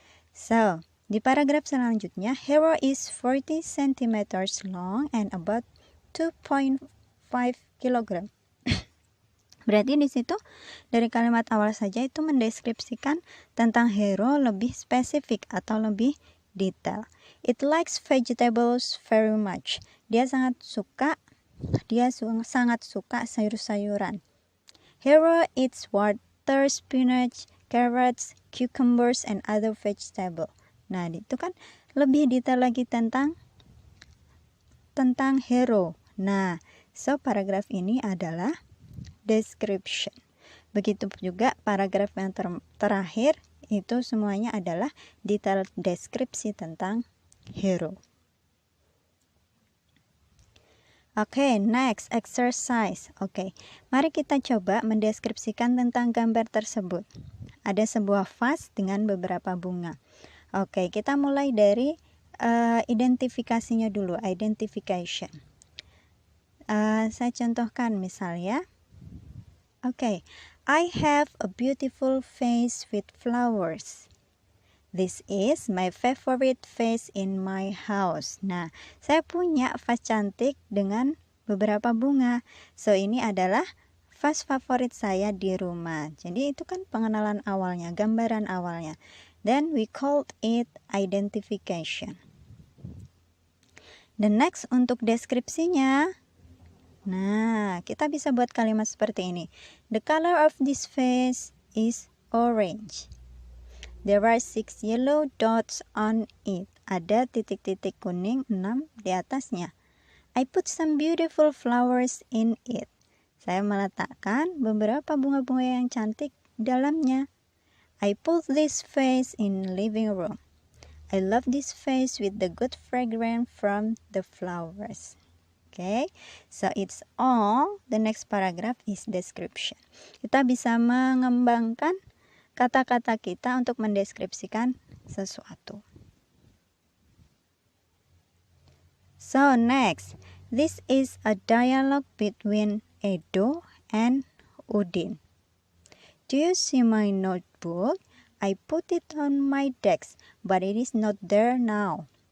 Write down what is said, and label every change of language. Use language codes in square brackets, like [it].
[en] So, [id] di paragraf selanjutnya, [en] Hero is 40 cm long and about 2.5 kg. [id] Berarti di situ dari kalimat awal saja itu mendeskripsikan tentang Hero lebih spesifik atau lebih detail. [en] It likes vegetables very much. [id] Dia sangat suka sayur-sayuran. [en] Hero eats water, spinach, carrots, cucumbers, and other vegetables. [id] Nah, itu kan lebih detail lagi tentang Hero. Nah, so paragraf ini adalah description. Begitu juga paragraf yang terakhir itu semuanya adalah detail deskripsi tentang Hero. Oke, [en] next exercise. [id] Oke, mari kita coba mendeskripsikan tentang gambar tersebut. Ada sebuah vas dengan beberapa bunga. Oke, kita mulai dari identifikasinya dulu, identification. Saya contohkan misalnya. [en] Oke, I have a beautiful vase with flowers. This is my favorite vase in my house. [id] Nah, saya punya vas cantik dengan beberapa bunga. So, ini adalah vas favorit saya di rumah. Jadi, itu kan pengenalan awalnya, gambaran awalnya. [en] Then, we called it identification. The next [id] untuk deskripsinya. Nah, kita bisa buat kalimat seperti ini. [en] The color of this vase is orange. There are 6 yellow dots on it. [id] Ada titik-titik kuning 6 di atasnya. [en] I put some beautiful flowers in it. [id] Saya meletakkan beberapa bunga-bunga yang cantik di dalamnya. [en] I put this vase in living room. I love this vase with the good fragrance from the flowers. Okay, so it's all. The next paragraph is description. [id] Kita bisa mengembangkan kata-kata kita untuk mendeskripsikan sesuatu. [en] So next, this is a dialogue between Edo and Udin. Do you see my notebook? I put it on my desk, but it is not there now.